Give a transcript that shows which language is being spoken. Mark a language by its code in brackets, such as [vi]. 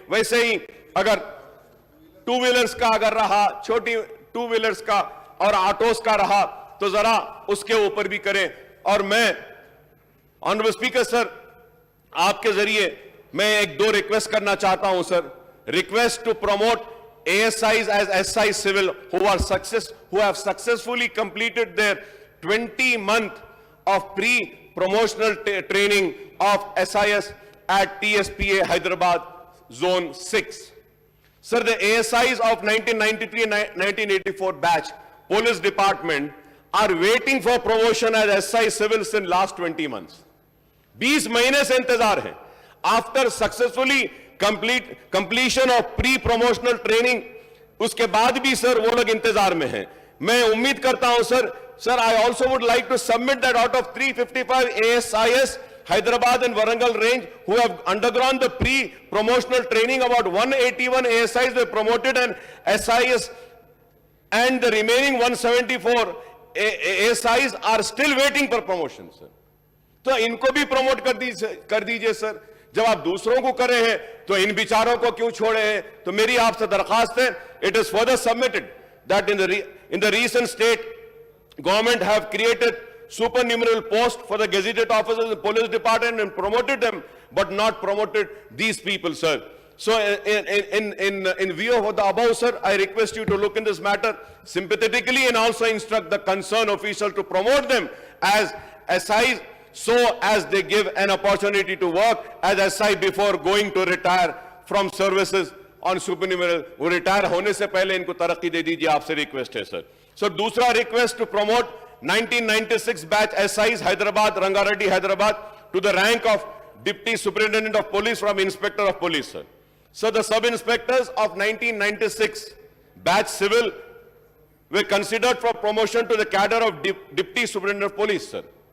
[hi] वैसे ही अगर two wheelers का अगर रहा, छोटी टू व्हीलर्स का और ऑटोस का रहा तो जरा उसके ऊपर भी करें। और मैं ऑनरेबल स्पीकर सर, आपके जरिए मैं एक दो रिक्वेस्ट करना चाहता हूं sir. [en] Request to promote ASIs as SI civil who have successfully completed their 20-month of pre-promotional training of SIS at TSPA Hyderabad Zone 6. Sir, the ASIs of 1993 and 1984 batch police department are waiting for promotion as SI civils in last 20 months. [hi] 20 महीने से इंतजार है। [en] After successfully completion of pre-promotional training, [hi] उसके बाद भी sir वो लोग इंतजार में हैं। मैं उम्मीद करता हूं sir [en] sir, I also would like to submit that out of 355 ASIS, Hyderabad and Warangal range, who have undergone the pre-promotional training, about 181 ASIs were promoted and SIS, and the remaining 174 ASIs are still waiting for promotion, sir. [hi] तो इनको भी promote कर दीजिए sir. जब आप दूसरों को कर रहे हैं तो इन बिचारों को क्यों छोड़े हैं? तो मेरी आपसे दरखास्त है, [en] it is further submitted that in the recent state government have created supernumerary posts for the gazetted officers in the police department and promoted them, but not promoted these people, sir. So in view of the above, sir, I request you to look in this matter sympathetically and also instruct the concerned official to promote them as SIs, so as they give an opportunity to work as SI before going to retire from services on supernumerary. [hi] वो retire होने से पहले इनको तरक्की दे दीजिए, आपसे request है sir. [en] So दूसरा request to promote 1996 batch SIs Hyderabad, Rangareddy, Hyderabad to the rank of Deputy Superintendent of Police from Inspector of Police, sir. So the sub-inspectors of 1996 batch civil were considered for promotion to the cadre of Deputy Superintendent of Police, sir.